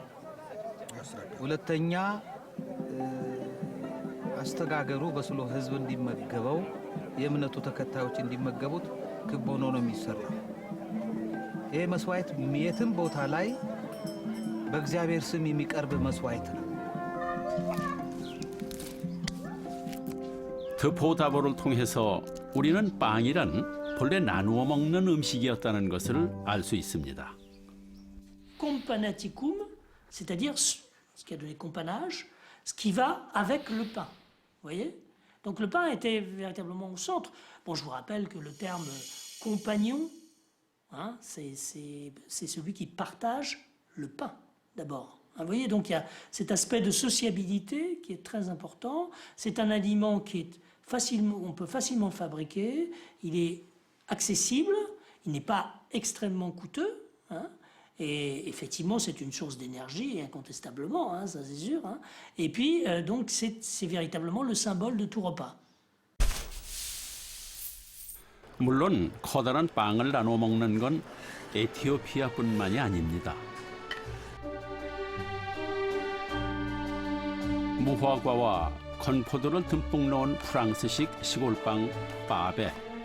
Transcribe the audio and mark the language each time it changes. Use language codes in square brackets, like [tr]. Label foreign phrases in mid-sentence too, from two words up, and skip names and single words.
[am] ሁለተኛ አስተጋገሩ በስሎ ህዝብ እንዲመገበው የእምነቱ ተከታዮች እንዲመገቡት ክብ ሆኖ ነው የሚሰራው። ይህ መስዋዕት የትም ቦታ ላይ በእግዚአብሔር ስም የሚቀርብ መስዋዕት ነው። [ko] 드포다보를 통해서 우리는 빵이란 본래 나누어 먹는 음식이었다는 것을 알 수 있습니다. [fr] Companaticum, c'est-à-dire ce qui a donné companage, ce qui va avec le pain. Vous voyez? Donc le pain était véritablement au centre. Bon, je vous rappelle que le terme compagnon, hein, c'est celui qui partage le pain, d'abord. Vous voyez, donc il y a cet aspect de sociabilité qui est très important. C'est un aliment qui est facilement, on peut facilement le fabriquer. Il est accessible, il n'est pas extrêmement coûteux. Hein, et effectivement, c'est une source d'énergie, incontestablement, hein, ça c'est sûr. Hein. Et puis, donc, c'est véritablement le symbole de tout repas. [ko] 물론 커다란 빵을 나눠 먹는 건 에티오피아뿐만이 아닙니다. 무화과와 건포도를 듬뿍 넣은 프랑스식 시골빵 바베.